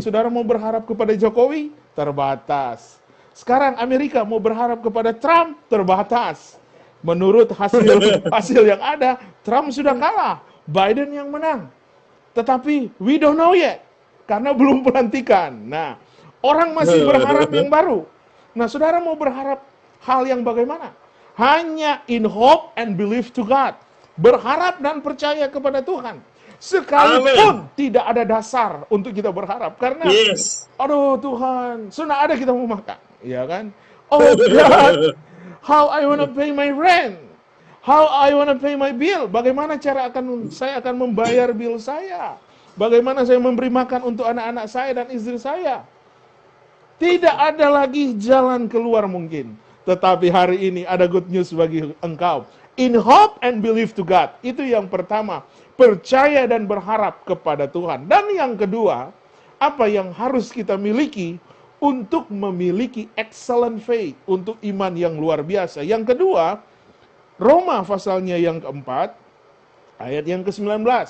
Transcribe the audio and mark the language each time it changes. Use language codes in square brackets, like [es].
[id] Saudara mau berharap kepada Jokowi? Terbatas. Sekarang Amerika mau berharap kepada Trump? Terbatas. Menurut hasil yang ada, Trump sudah kalah, Biden yang menang. Tetapi [en] we don't know yet, [id] karena belum pelantikan. Nah, orang masih berharap yang baru. Nah, saudara mau berharap hal yang bagaimana? Hanya [en] in hope and belief to God. [id] Berharap dan percaya kepada Tuhan. Sekalipun tidak ada dasar untuk kita berharap. Karena, aduh Tuhan, sudah ada kita mau makan. Ya kan? [en] Oh God, how I want to pay my rent. How I want to pay my bill. [id] Bagaimana cara saya akan membayar bill saya. Bagaimana saya memberi makan untuk anak-anak saya dan istri saya. Tidak ada lagi jalan keluar mungkin. Tetapi hari ini ada [en] good news [id] bagi engkau. [en] In hope and believe to God. [id] Itu yang pertama. Percaya dan berharap kepada Tuhan. Dan yang kedua, apa yang harus kita miliki untuk memiliki [en] excellent faith, [id] untuk iman yang luar biasa. Yang kedua, Roma pasalnya yang keempat, ayat yang ke-19.